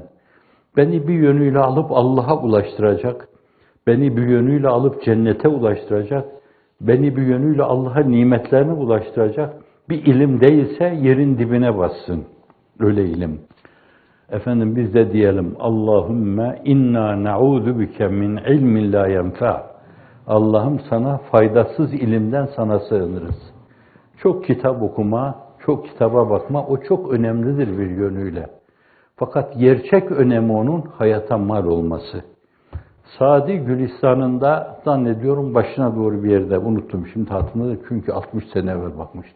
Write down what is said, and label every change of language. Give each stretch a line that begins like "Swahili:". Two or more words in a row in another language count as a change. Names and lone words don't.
Turkish: Beni bir yönüyle alıp Allah'a ulaştıracak, beni bir yönüyle alıp cennete ulaştıracak, beni bir yönüyle Allah'a nimetlerine ulaştıracak bir ilim değilse yerin dibine bassın. Öyle ilim. Biz de diyelim
Arabic: اللهم إنا نعوذ بك من علم لا ينفع.
Turkish: Allah'ım sana faydasız ilimden sana sığınırız. Çok kitap okuma, çok kitaba bakma o çok önemlidir bir yönüyle. Fakat gerçek önemi onun hayata mal olması. Sadi Gülistan'ında zannediyorum başına doğru bir yerde unuttum şimdi hatırladım çünkü 60 sene evvel bakmıştım.